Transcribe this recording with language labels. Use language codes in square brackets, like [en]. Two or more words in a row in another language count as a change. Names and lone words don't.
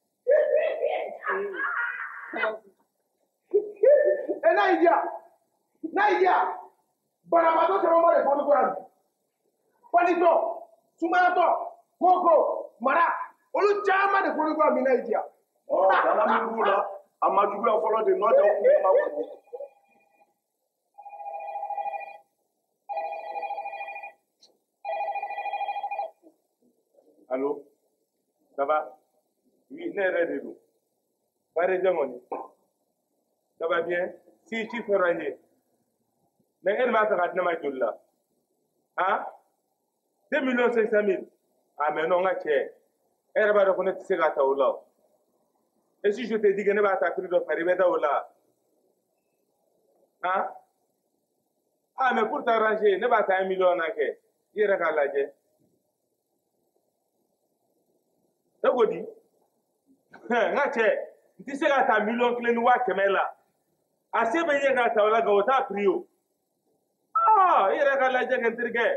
[bm] n'a y'i diya banabaatɔ caman b'a de fɔ ne ko yan palitɔ sumayatɔ koko mara olu caman de fɔ ne ko yan bi n'a y'i diya. bana min b'u la a ma juguya fɔlɔ de nɔ tɛ u kuma kɔnɔ. Allô? [fr] Ça va? Oui, [bm] ne yɛrɛ de don. Parisien kɔni. [fr] Ça va bien? Si tu fais ranger. Mais elle m'a fait [bm] ka di ne ma [fr] joli la? Hein? 2 500 000. Ah mais non, [bm] n ka cɛ. E yɛrɛ b'a dɔn ko ne tɛ se ka ta o la. [fr] Et si je te dis que [bm] ne b'a ta prix dɔ fara i bɛ taa o la? Hein? Ah mais pour t'arranger ne b'a ta 1 million na kɛ. I yɛrɛ k'a lajɛ. E ko di? N ka cɛ n tɛ se ka ta 1,5 million la. A se bɛ n ye k'a ta o la nka o t'a prix o. I yɛrɛ k'a lajɛ kɛ n terikɛ.